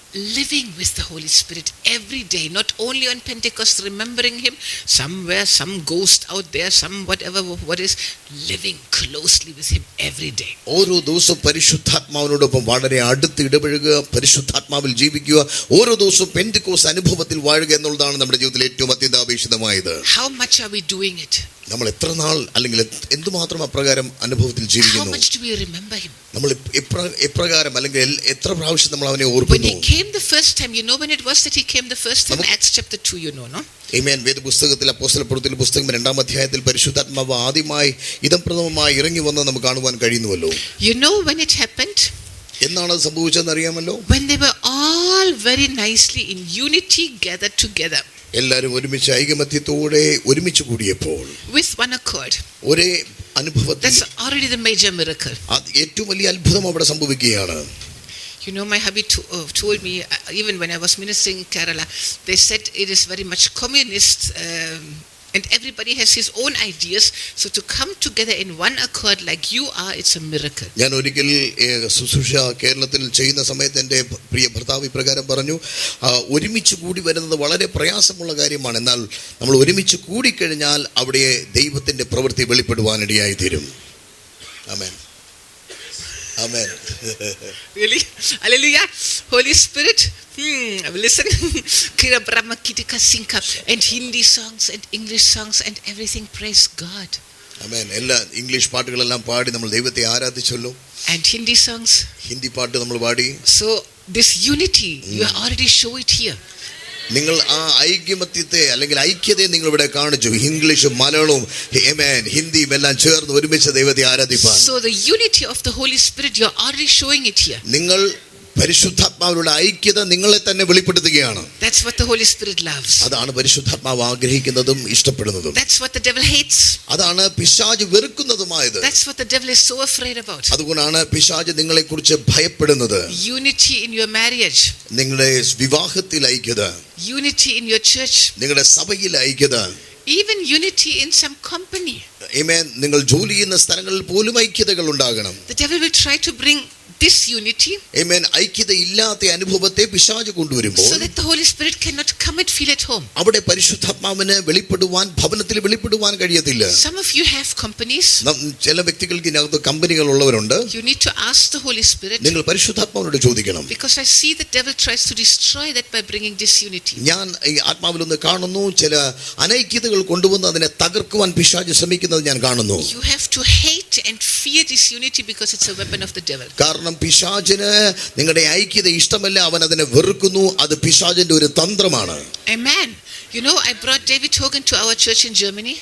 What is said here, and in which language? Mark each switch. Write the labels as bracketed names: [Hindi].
[English] living with the Holy Spirit every day, not only on Pentecost, remembering Him somewhere, some ghost out there, some whatever, what is, living closely with Him every day. [Malayalam] ഓരോ ദിവസവും പരിശുദ്ധാത്മാവിനോടൊപ്പം വളരെ അടുത്ത് ഇടപഴകുക, പരിശുദ്ധാത്മാവിൽ ജീവിക്കുക, ഓരോ ദിവസവും പെന്തിക്കോസ്ത് അനുഭവത്തിൽ വാഴുക എന്നുള്ളതാണ് നമ്മുടെ ജീവിതത്തിൽ ഏറ്റവും അത്യന്താപേക്ഷിതമായത്. [English] How much are we doing it? [Malayalam] നമ്മൾ എത്ര നാൾ അല്ലെങ്കിൽ എന്തുമാത്രം അപ്രകാരം അനുഭവത്തിൽ [English] How [Malayalam] ജീവിക്കുന്നു? [English] much do we remember Him? [Malayalam] നമ്മൾ എപ്രകാരം അല്ലെങ്കിൽ എത്ര പ്രാവശ്യം നമ്മൾ അവനെ [English] When [Malayalam] ഓർക്കുന്നു? [English] He came the first time, you know when it was that He came the first time? Acts chapter 2, you know, no? [Malayalam] ആമേൻ. വേദപുസ്തകത്തിൽ അപ്പോസ്തലപ്രവൃത്തിയുടെ പുസ്തകം 2-ാം അധ്യായത്തിൽ പരിശുദ്ധാത്മാവ് ആദ്യമായി ഇദംപ്രഥമമായി ഇറങ്ങി വന്ന് നമുക്ക് കാണുവാൻ കഴിയുന്നുവല്ലോ. [English] You know when it happened? [Malayalam] എന്നാണ് അത് സംഭവിച്ചതെന്ന് അറിയാമല്ലോ? [English] When they were all very nicely in unity gathered together. [Malayalam] എല്ലാവരും ഒരുമിച്ച് ഐകമത്യത്തോടെ ഒരുമിച്ച് കൂടിയപ്പോൾ [English] With one accord. [Malayalam] ഒരേ അനുഭവത്തിൽ, [English] That's already the major miracle. [Malayalam] ഏറ്റവും വലിയ അത്ഭുതം അവിടെ സംഭവിക്കുകയാണ്. [English] You know, my hubby told me, even when I was ministering in Kerala, they said it is very much communist and everybody has his own ideas. So to come together in one accord like you are, it's a miracle. [Malayalam] ഞാൻ ഒരിക്കൽ ശുശ്രൂഷ കേരളത്തിൽ ചെയ്യുന്ന സമയത്ത് എൻ്റെ പ്രിയ ഭർത്താവ് ഇപ്രകാരം പറഞ്ഞു, ഒരുമിച്ച് കൂടി വരുന്നത് വളരെ പ്രയാസമുള്ള കാര്യമാണ്, എന്നാൽ നമ്മൾ ഒരുമിച്ച് കൂടിക്കഴിഞ്ഞാൽ അവിടെ ദൈവത്തിൻ്റെ പ്രവൃത്തി വെളിപ്പെടുവാനിടയായി തീരും. ആമേൻ. Amen. [English] Really? Hallelujah. Holy Spirit. Listen. Kira Brahma Kitika Sinka and Hindi songs and English songs and everything. Praise God. Amen. [Malayalam] എല്ലാ ഇംഗ്ലീഷ് പാട്ടുകളെല്ലാം പാടി നമ്മൾ ദൈവത്തെ ആരാധിച്ചല്ലോ. [English] And Hindi songs. [Malayalam] ഹിന്ദി പാട്ട് നമ്മൾ പാടി. [English] So this unity, you already show it here. [Malayalam] നിങ്ങൾ ആ ഐക്യമത്യത്തെ അല്ലെങ്കിൽ ഐക്യതയെ നിങ്ങൾ ഇവിടെ കാണിച്ചു. ഇംഗ്ലീഷും മലയാളവും ഹിന്ദിയും എല്ലാം ചേർന്ന് ഒരുമിച്ച് ദൈവത്തെ ആരാധിപ്പാൻ. [English] So the unity of the Holy Spirit, you are already showing it here. [Malayalam] നിങ്ങൾ പരിശുദ്ധാത്മാവിലുള്ള ഐക്യത നിങ്ങളെ തന്നെ വെളിപ്പെടുത്തുകയാണ്. [English] That's what the Holy Spirit loves. [Malayalam] അതാണ് പരിശുദ്ധാത്മാവ് ആഗ്രഹിക്കുന്നതും ഇഷ്ടപ്പെടുന്നതും. [English] That's what the devil hates. [Malayalam] അതാണ് പിശാച് വെറുക്കുന്നതുമായത്. [English] That's what the devil is so afraid about. [Malayalam] അതുകൊണ്ടാണ് പിശാച് നിങ്ങളെക്കുറിച്ച് ഭയപ്പെടുന്നത്. [English] Unity in your marriage. [Malayalam] നിങ്ങളുടെ വിവാഹത്തിൽ ഐക്യത. [English] Unity in your church. [Malayalam] നിങ്ങളുടെ സഭയിൽ ഐക്യത. [English] Even unity in some company. Amen. [Malayalam] നിങ്ങൾ ജോലി ചെയ്യുന്ന സ്ഥലങ്ങളിൽ പോലും ഐക്യതകൾ ഉണ്ടാകണം. [English] The devil will try to bring disunity. Amen. [Malayalam] ഐക്യത ഇല്ലാത്ത അനുഭവത്തെ പിശാച് കൊണ്ടുവരുമ്പോൾ, [English] so that the Holy Spirit cannot come and feel at home. [Malayalam] അവിടെ പരിശുദ്ധാത്മാവിന് വെളിപ്പെടുവാൻ, ഭവനത്തിൽ വെളിപ്പെടുവാൻ കഴിയത്തില്ല. [English] Some of you have companies. [Malayalam] ചില വ്യക്തികൾക്ക് ഇതിനകത്ത് കമ്പനികൾ ഉള്ളവരുണ്ട്. [English] You need to ask the Holy Spirit. [Malayalam] നിങ്ങൾ പരിശുദ്ധാത്മാവിനോട് ചോദിക്കണം. [English] Because I see the devil tries to destroy that by bringing disunity. [Malayalam] ഞാൻ ഈ ആത്മാവിലൊന്ന് കാണുന്നു, ചില അനൈക്യതകൾ കൊണ്ടുവന്ന് അതിനെ തകർക്കുവാൻ പിശാച് ശ്രമിക്കുന്നത് ഞാൻ കാണുന്നു. [English] You have to hate and fear disunity because it's a weapon of the devil. [Malayalam] കാരണം പിശാചിന് നിങ്ങളുടെ ഐക്യത ഇഷ്ടമല്ല, അവൻ അതിനെ വെറുക്കുന്നു. അത് പിശാചിന്റെ ഒരു തന്ത്രമാണ്. [English] Amen. You know, I brought David Hogan to our church in Germany.